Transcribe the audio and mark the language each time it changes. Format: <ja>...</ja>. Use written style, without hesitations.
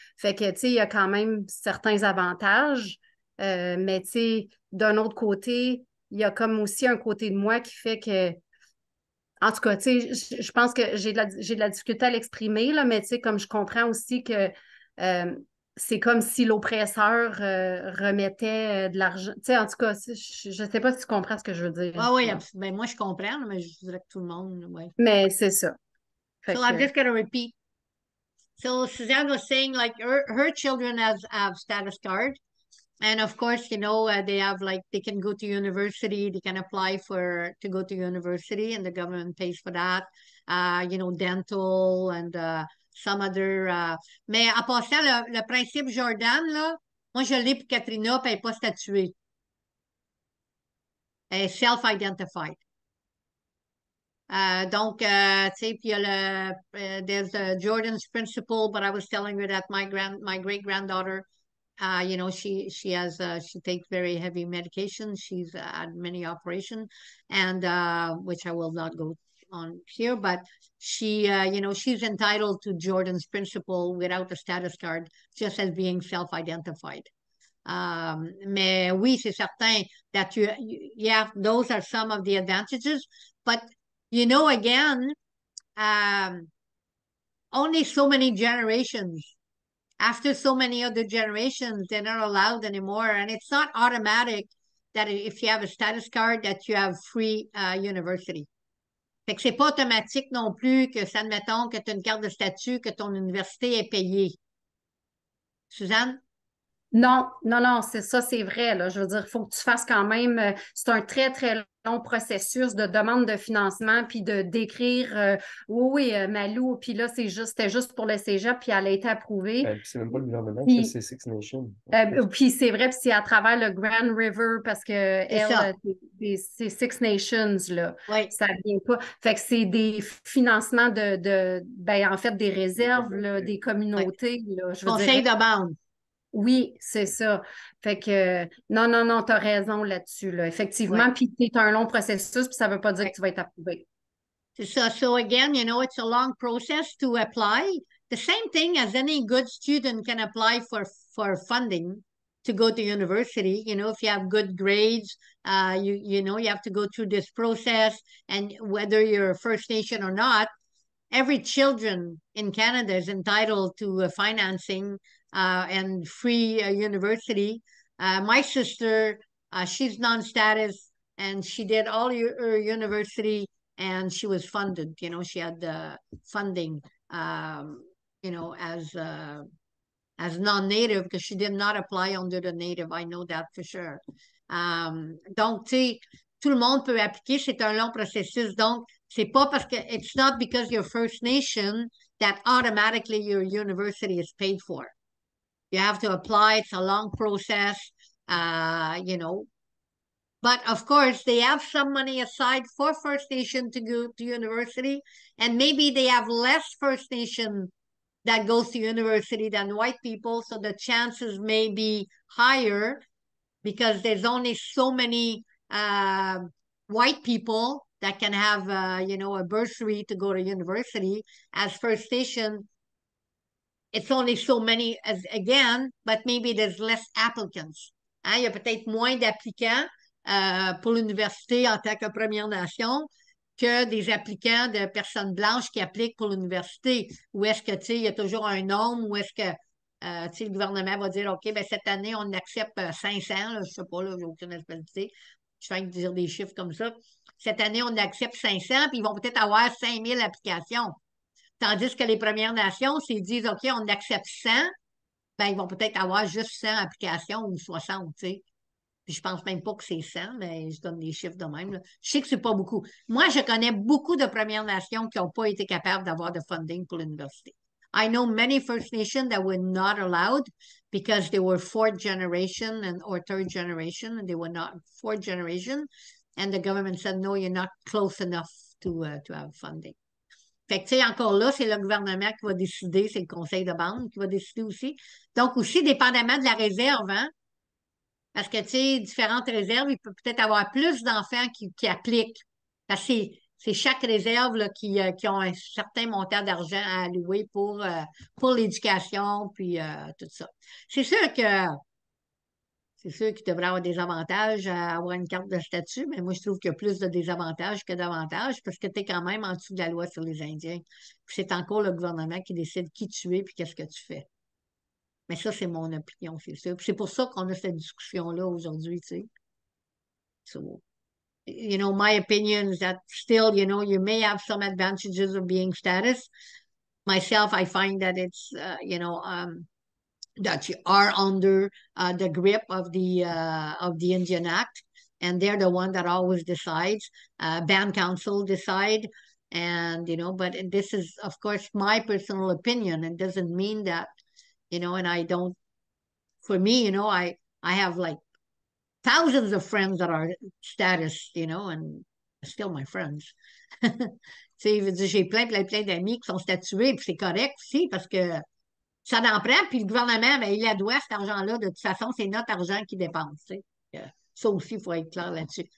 <fr>Fait que, tu sais, il y a quand même certains avantages, mais tu sais, d'un autre côté, il y a comme aussi un côté de moi qui fait que, en tout cas, tu sais, je pense que j'ai de la difficulté à l'exprimer, là, mais tu sais, comme je comprends aussi que c'est comme si l'oppresseur remettait de l'argent. Tu sais, en tout cas, je sais pas si tu comprends ce que je veux dire. Ah oui, là. ben, moi, je comprends, là, mais je dirais que tout le monde, oui. Mais c'est ça. Fait</fr> <en>So I'm</en> <fr>que,</fr> <en>just going to repeat. So Suzanne was saying like her children have status card. And of course, you know, they have like, they can go to university, they can apply to go to university and the government pays for that. You know, dental and some other.</en> <fr>Mais en passant, le principe Jordan, là, moi je l'ai pour Katrina, puis elle n'est pas statuée. Elle est self-identified. Donc, tu sais, puis il y a</fr> <en>there's the Jordan's principle, but I was telling her that my great granddaughter, you know, she takes very heavy medication. She's had many operations, and which I will not go on here, but she, you know, she's entitled to Jordan's principle without a status card, just as being self-identified.</en> <fr>Mais oui, c'est certain</fr> <en>that yeah, those are some of the advantages, but you know, again, only so many generations. After so many other generations, they're not allowed anymore. And it's not automatic that if you have a status card that you have free university.</en> <fr>Fait que c'est pas automatique non plus que, admettons, que tu as une carte de statut, que ton université est payée. Suzanne? Non, non, non, c'est ça, c'est vrai, là. Je veux dire, il faut que tu fasses quand même, c'est un très, très long processus de demande de financement, puis de d'écrire, oui, oui, Malou, puis là, c'était juste pour le cégep, puis elle a été approuvée. Puis c'est même pas le gouvernement qui Puis, fait, c'est Six Nations. puis c'est vrai, puis c'est à travers le Grand River, parce que ça. c'est Six Nations, là. Oui. Ça vient pas. Fait que c'est des financements ben, en fait, des réserves, là, des communautés, là. Je veux dire, Conseil de bande. oui, c'est ça. Fait que non, non, non, tu as raison là-dessus, là. Effectivement, Ouais. puis c'est un long processus, puis ça veut pas dire Ouais. que tu vas être approuvé. C'est ça.</fr> <en>So again, you know, it's a long process to apply. The same thing as any good student can apply for funding to go to university. You know, if you have good grades, you know, you have to go through this process, and whether you're First Nation or not, every children in Canada is entitled to financing and free university. My sister, she's non-status, and she did all her university, and she was funded. You know, she had the funding. You know, as non-native, because she did not apply under the native. I know that for sure.</en> <fr>Donc, tu sais, tout le monde peut appliquer. C'est un long processus. Donc, c'est pas parce que</fr> <en>it's not because you're First Nation that automatically your university is paid for. You have to apply. It's a long process. You know, but of course, they have some money aside for First Nation to go to university, and maybe they have less First Nation that goes to university than white people, so the chances may be higher because there's only so many white people that can have, you know, a bursary to go to university. As First Nation, it's only so many as again, but maybe there's less applicants.</en> <fr>Hein? Il y a peut-être moins d'applicants pour l'université en tant que Première Nation que des applicants de personnes blanches qui appliquent pour l'université. Ou est-ce que, tu sais, il y a toujours un nombre, ou est-ce que, tu sais, le gouvernement va dire, OK, ben cette année, on accepte 500, là, je sais pas, là, j'ai aucune responsabilité. Je fais que dire des chiffres comme ça. Cette année, on accepte 500, puis ils vont peut-être avoir 5000 applications. Tandis que les Premières Nations, s'ils disent, OK, on accepte 100, ben, ils vont peut-être avoir juste 100 applications ou 60, tu sais. Puis je pense même pas que c'est 100, mais je donne des chiffres de même, là. Je sais que c'est pas beaucoup. Moi, je connais beaucoup de Premières Nations qui n'ont pas été capables d'avoir de funding pour l'université.</fr> <en>I know many First Nations that were not allowed because they were fourth generation or third generation, and they were not fourth generation, and the government said, no, you're not close enough to have funding.</en> <fr>Fait que, tu sais, encore là, c'est le gouvernement qui va décider, c'est le conseil de bande qui va décider aussi. Donc, aussi, dépendamment de la réserve, hein, parce que, tu sais, différentes réserves, il peut peut-être avoir plus d'enfants qui appliquent. Parce que c'est chaque réserve là, qui ont un certain montant d'argent à allouer pour l'éducation, puis tout ça. C'est sûr qu'il devrait avoir des avantages à avoir une carte de statut, mais moi, je trouve qu'il y a plus de désavantages que d'avantages parce que tu es quand même en dessous de la loi sur les Indiens. Puis c'est encore le gouvernement qui décide qui tu es puis qu'est-ce que tu fais. Mais ça, c'est mon opinion, c'est sûr. Puis c'est pour ça qu'on a cette discussion-là aujourd'hui, tu sais.</fr> <en>So, you know, my opinion is that still, you know, you may have some advantages of being status. Myself, I find that it's, you know, that you are under the grip of the Indian Act, and they're the one that always decides. Band council decide, and you know, but this is, of course, my personal opinion. It doesn't mean that, you know, and I don't. For me, you know, I have like thousands of friends that are status, you know, and still my friends.</en> <fr>Tu sais, j'ai plein d'amis qui sont statués, puis c'est correct aussi parce que ça en prend, puis le gouvernement, ben, il a doit cet argent-là. De toute façon, c'est notre argent qu'il dépense. Tu sais. Ça aussi, il faut être clair là-dessus.</fr>